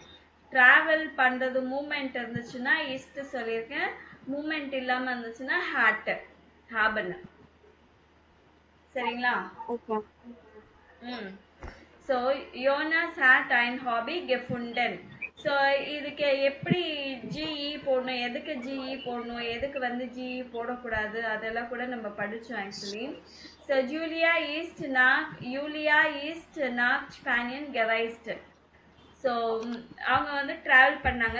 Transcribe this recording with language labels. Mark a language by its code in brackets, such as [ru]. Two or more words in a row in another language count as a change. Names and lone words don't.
[ta] டிராவல் பண்றது மூமெண்ட் இருந்துச்சுன்னா இஸ்ட் சொல்லியிருக்கேன், மூமெண்ட் இல்லாம இருந்துச்சுன்னா ஹாபன். சரிங்களா? [en] okay. [de] ஸோ யோனாஸ் ஹேட் ein Hobby gefunden. [ta] ஸோ இதுக்கு எப்படி ஜிஇ போடணும், எதுக்கு ஜிஇ போடணும், எதுக்கு வந்து ஜிஇ போடக்கூடாது, அதெல்லாம் கூட நம்ம படித்தோம் ஆக்சுவலி. [de] so Julia ist nach Spanien gereist. [ta] ஸோ அவங்க வந்து ட்ராவல் பண்ணாங்க.